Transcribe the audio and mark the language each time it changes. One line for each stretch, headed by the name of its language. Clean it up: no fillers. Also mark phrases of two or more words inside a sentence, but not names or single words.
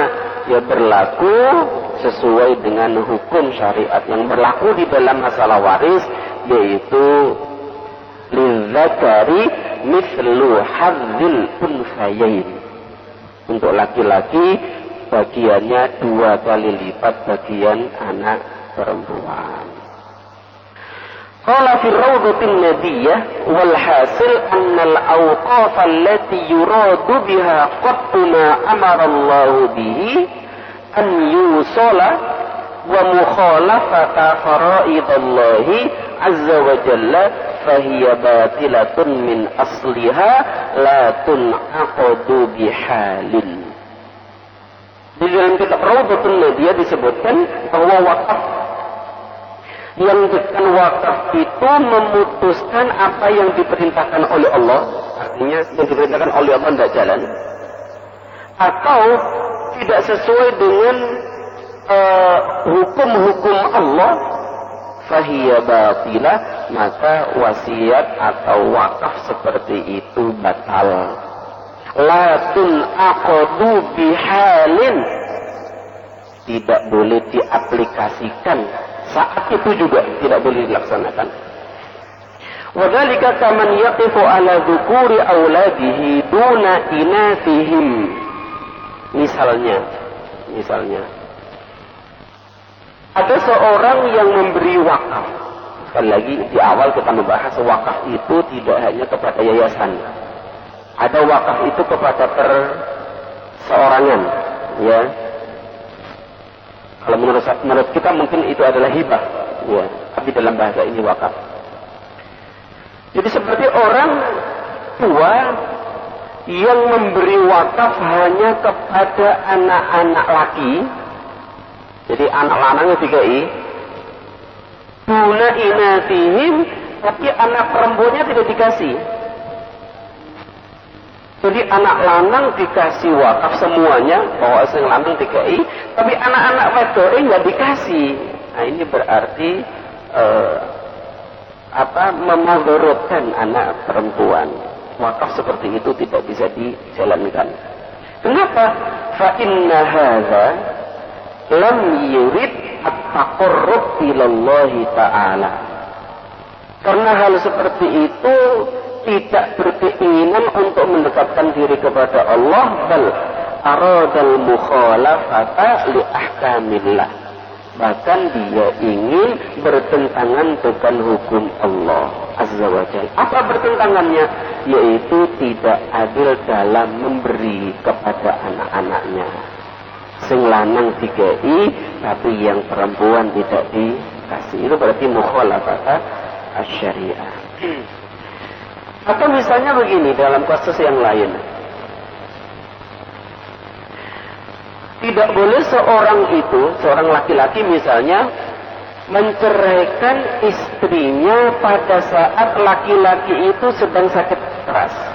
Indonesian: Ya berlaku sesuai dengan hukum syariat yang berlaku di dalam masalah waris, yaitu
Arabic: للذكر مثل حظ الأنثيين.
Indonesian: Untuk laki-laki bagiannya 2 kali lipat bagian anak perempuan.
Arabic: قال في الروضة الندية والحاصل أن الأوقاف التي يراد بها قطع ما أمر الله به أن يوصل ومخالفة فرائض الله عز وجل فهي باطلة من أصلها لا تنقض بحال.
Indonesian: Di dalam kitab Rawdatun Nadiyah disebutkan bahwa wakaf yang bukan wakaf itu memutuskan apa yang diperintahkan oleh Allah, artinya yang diperintahkan oleh Allah tidak jalan, atau tidak sesuai dengan hukum-hukum Allah,
Arabic: فهي باطلة,
Indonesian: maka wasiat atau wakaf seperti itu batal.
Arabic: لا تنقض بحال,
Indonesian: tidak boleh diaplikasikan. Saat itu juga tidak boleh dilaksanakan.
Arabic: وذلك كمن يقف على ذكور أولاده دون إناثهم.
Indonesian: Misalnya ada seorang yang memberi wakaf. Sekali lagi di awal kita membahas wakaf itu tidak hanya kepada yayasan. Ada wakaf itu kepada perseorangan, ya. Kalau menurut kita mungkin itu adalah hibah, ya. Tapi dalam bahasa ini wakaf. Jadi seperti orang tua yang memberi wakaf hanya kepada anak-anak laki. Jadi anak lanangnya 3i.
Arabic: دون إناثهم,
Indonesian: tapi anak perempuannya tidak dikasih. Jadi anak lanang dikasih wakaf semuanya, bahwa yang lanang 3i, tapi anak-anak wedok nggak dikasih. Nah ini berarti memudorotkan anak perempuan. Wakaf seperti itu tidak bisa dijalankan. Kenapa?
Arabic: فإن هذا لم يرد التقرب إلى الله تعالى.
Indonesian: Karena hal seperti itu tidak berkeinginan untuk mendekatkan diri kepada Allah,
Arabic: بل أراد المخالفة لأحكام الله.
Indonesian: Bahkan dia ingin bertentangan dengan hukum Allah
Arabic: عز وجل.
Indonesian: Apa bertentangannya? Yaitu tidak adil dalam memberi kepada anak-anaknya.
Javanese: Sing lanang dikei
Indonesian: tapi yang perempuan tidak dikasih. Itu berarti
Arabic: مخالفة الشريعة.
Indonesian: Atau misalnya begini dalam kasus yang lain. Tidak boleh seorang laki-laki misalnya menceraikan istrinya pada saat laki-laki itu sedang sakit keras.